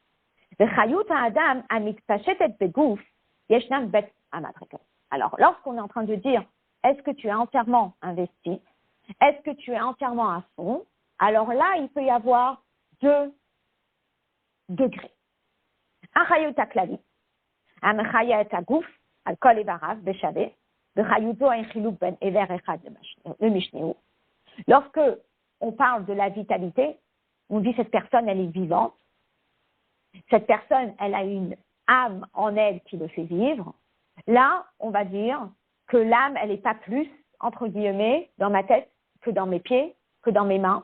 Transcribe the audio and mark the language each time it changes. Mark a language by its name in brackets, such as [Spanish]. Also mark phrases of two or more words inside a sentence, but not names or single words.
[French] Alors, lorsqu'on est en train de dire, est-ce que tu es entièrement investi? Est-ce que tu es entièrement à fond? Alors là, il peut y avoir 2 degrés. [Hebrew] un חיות הכללי, un חיות הגוף, על כל אבריו, בשווה, בחיותו אין חילוק בין אבר אחד למשנהו. [French] Lorsque on parle de la vitalité, on dit cette personne, elle est vivante. Cette personne, elle a une âme en elle qui le fait vivre. Là, on va dire que l'âme, elle n'est pas plus, entre guillemets, dans ma tête que dans mes pieds, que dans mes mains.